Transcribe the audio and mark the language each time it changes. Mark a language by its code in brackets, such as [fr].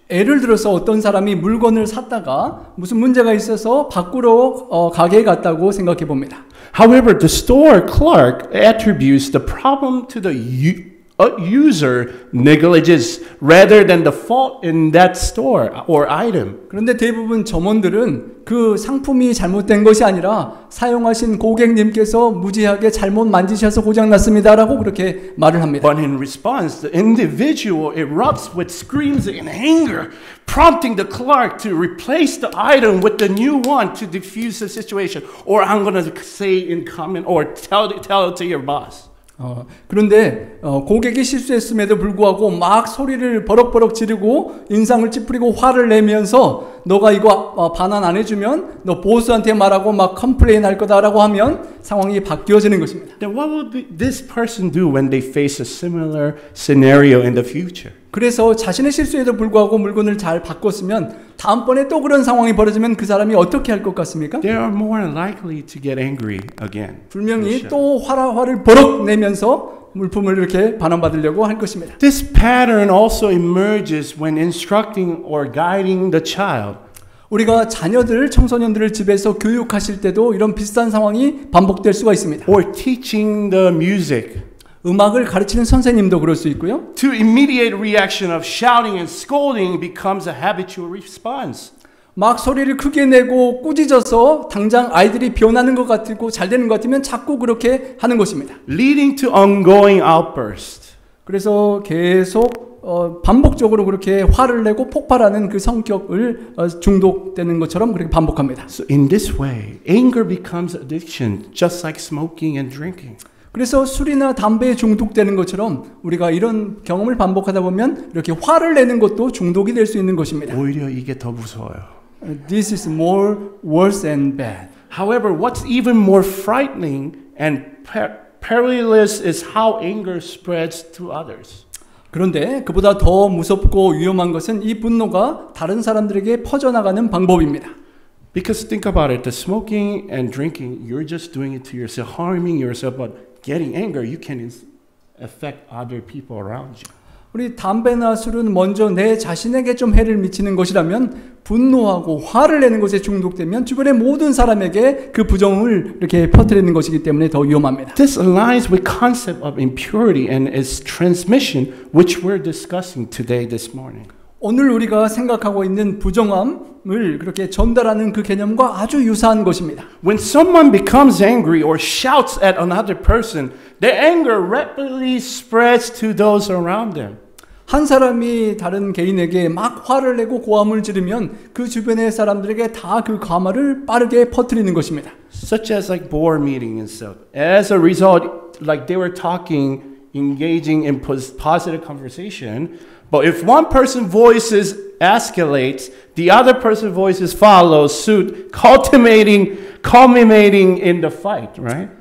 [ko] 예를 들어서 어떤 사람이 물건을 샀다가 무슨 문제가 있어서 밖으로 가게에 갔다고 생각해 봅니다. [en] However, the store clerk attributes the problem to the user negligence rather than the fault in that store or item. [ko] 그런데 대부분 점원들은 그 상품이 잘못된 것이 아니라 사용하신 고객님께서 무지하게 잘못 만지셔서 고장났습니다라고 그렇게 말을 합니다. [en] But in response, the individual erupts with screams and anger, prompting the clerk to replace the item with the new one to diffuse the situation. Or I'm going to say in comment or tell it to your boss. [ko] 그런데 고객이 실수했음에도 불구하고 막 소리를 버럭버럭 지르고 인상을 찌푸리고 화를 내면서 너가 이거 반환 안 해주면 너 보스한테 말하고 막 컴플레인 할 거다라고 하면 상황이 바뀌어지는 것입니다. [en] Then what will this person do when they face a similar scenario in the future? [ko] 그래서 자신의 실수에도 불구하고 물건을 잘 바꿨으면 다음번에 또 그런 상황이 벌어지면 그 사람이 어떻게 할 것 같습니까? [en] They are more likely to get angry again. [ko] 분명히 또 화를 버럭 내면서 물품을 이렇게 반환받으려고 할 것입니다. [en] This pattern also emerges when instructing or guiding the child. [ko] 우리가 자녀들, 청소년들을 집에서 교육하실 때도 이런 비슷한 상황이 반복될 수가 있습니다. [en] Or teaching the music. [ko] 음악을 가르치는 선생님도 그럴 수 있고요. [en] To immediate reaction of shouting and scolding becomes a habitual response. [ko] 막 소리를 크게 내고 꾸짖어서 당장 아이들이 변하는 것 같고 잘 되는 것 같으면 자꾸 그렇게 하는 것입니다. [en] Leading to ongoing outbursts. [ko] 그래서 계속 반복적으로 그렇게 화를 내고 폭발하는 그 성격을 중독되는 것처럼 그렇게 반복합니다. [en] So in this way, anger becomes addiction, just like smoking and drinking. [ko] 그래서 술이나 담배에 중독되는 것처럼 우리가 이런 경험을 반복하다 보면 이렇게 화를 내는 것도 중독이 될 수 있는 것입니다. 오히려 이게 더 무서워요. [en] This is more worse and bad. However, what's even more frightening and perilous is how anger spreads to others. [ko] 그런데 그보다 더 무섭고 위험한 것은 이 분노가 다른 사람들에게 퍼져나가는 방법입니다. [en] Because think about it, the smoking and drinking, you're just doing it to yourself, harming yourself, but getting anger, you can affect other people around you. [ko] 우리 담배나 술은 먼저 내 자신에게 좀 해를 미치는 것이라면 분노하고 화를 내는 것에 중독되면 주변의 모든 사람에게 그 부정을 이렇게 퍼뜨리는 것이기 때문에 더 위험합니다. [en] This aligns with concept of impurity and its transmission, which we're discussing today, this morning. [ko] 오늘 우리가 생각하고 있는 부정함을 그렇게 전달하는 그 개념과 아주 유사한 것입니다. [en] When someone becomes angry or shouts at another person, their anger rapidly spreads to those around them. [ko] 한 사람이 다른 개인에게 막 화를 내고 고함을 지르면 그 주변의 사람들에게 다 그 감화를 빠르게 퍼뜨리는 것입니다. [en] Such as like board meeting and stuff. As a result, like they were talking, engaging in positive conversation, but if one person's voices escalates, the other person's voices follow suit, culminating in the fight, right?